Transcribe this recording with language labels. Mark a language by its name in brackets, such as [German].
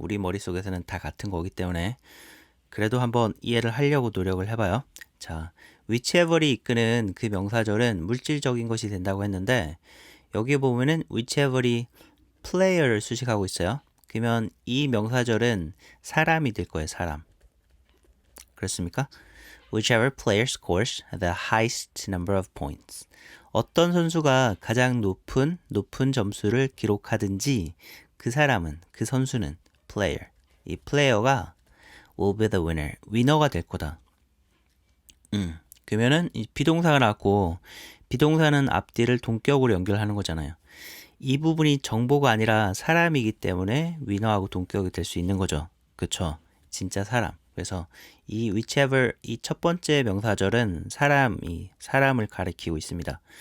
[Korean] 우리 머릿속에서는 다 같은 거기 때문에 그래도 한번 이해를 하려고 노력을 해봐요. 자, whichever이 이끄는 그 명사절은 물질적인 것이 된다고 했는데 여기 보면은 whichever이 player를 수식하고 있어요. 그러면 이 명사절은 사람이 될 거예요. 사람. 그렇습니까? [English] Whichever player scores the highest number of points. [Korean] 어떤 선수가 가장 높은 점수를 기록하든지 그 사람은 그 선수는 player. 이 플레이어가 [English] will be the winner. [Korean] 위너가 될 거다. 그러면은 이 비동사가 나왔고 비동사는 앞뒤를 동격으로 연결하는 거잖아요. 이 부분이 정보가 아니라 사람이기 때문에 위너하고 동격이 될 수 있는 거죠. 그쵸? 진짜 사람. 그래서 이 whichever 이 첫 번째 명사절은 사람을 가리키고 있습니다.